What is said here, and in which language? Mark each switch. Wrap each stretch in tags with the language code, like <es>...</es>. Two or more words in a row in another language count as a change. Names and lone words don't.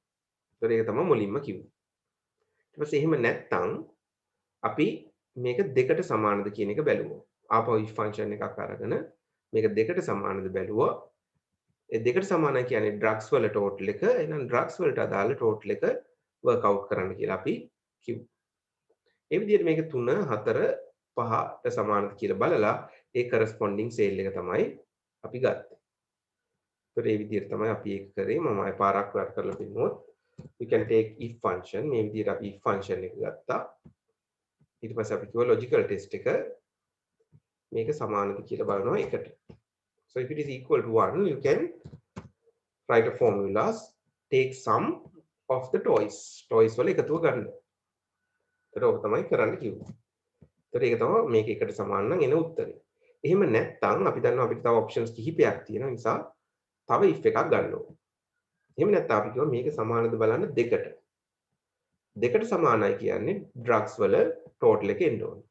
<si>ඒතකොට ඒක තමයි මුලින්ම කිව්වේ. ඊට පස්සේ එහෙම නැත්නම් අපි මේක දෙකට සමානද කියන එක බැලුවා. ආපහු</si> <en>if function</en> <si>එකක් අරගෙන මේක දෙකට සමානද බැලුවා. ඒ දෙකට සමානයි කියන්නේ drugs වල total එක. එහෙනම් drugs වලට අදාළ total එක</si> <en>work out</en> <si>කරන්න කියලා අපි කිව්වා. ඒ විදිහට මේක 3 4 5ට සමානද කියලා බලලා ඒ</si> <en>corresponding sale</en> <si>එක තමයි අපි ගත්තේ. ඒතකොට මේ විදිහට තමයි අපි ඒක කරේ. මම ආයෙ පාරක් වර්ක් කරලා පෙන්නනවා.</si> <en>We can take if function.</en> <si>මේ විදිහට අපි</si> <en>if function</en> <si>එක ගත්තා. ඊට පස්සේ අපි කිව්වා</si> <en>logical test</en> <si>එක මේක සමානද කියලා බලනවා එකට.</si> <en>So if it is equal to 1, you can write a formula, take sum of the toys.</en> <si>Toys වල එකතුව ගන්න. ඒතර ඔක තමයි කරන්න කිව්වේ. ඒතර ඒක තමයි මේක එකට සමාන නම් එන උත්තරේ. එහෙම නැත්නම් අපි දන්නවා අපිට තව options කිහිපයක් තියෙනවා නිසා තව if එකක් ගන්න ඕනේ. එහෙම නැත්නම් අපි කියමු මේක සමානද බලන්න දෙකට. දෙකට සමානයි කියන්නේ drugs වල total එක එන්න ඕනේ.</si>